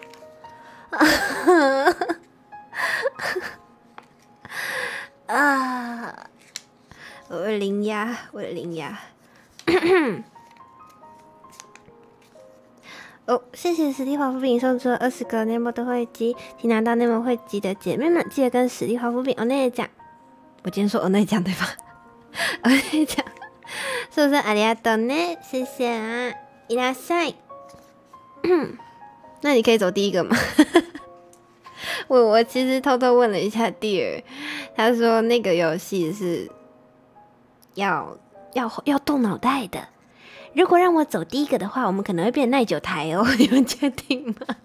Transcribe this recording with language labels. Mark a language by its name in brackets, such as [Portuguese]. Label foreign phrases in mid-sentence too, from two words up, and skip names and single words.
[Chinese] 啊！我的灵牙，我的灵牙。哦，谢谢史蒂华夫饼送出了20个内膜的会籍，请拿到内膜会籍的姐妹们，记得跟史蒂华夫饼お姉ちゃん。我今天说お姉ちゃん对吧？お姉ちゃん，是不是 [Japanese] ありがとうね？ [Chinese] 谢谢啊，いらっしゃい。那你可以走第一个吗？我其实偷偷问了一下弟儿，他说那个游戏是要动脑袋的。如果让我走第一个的话，我们可能会变耐久台哦，你们确定吗？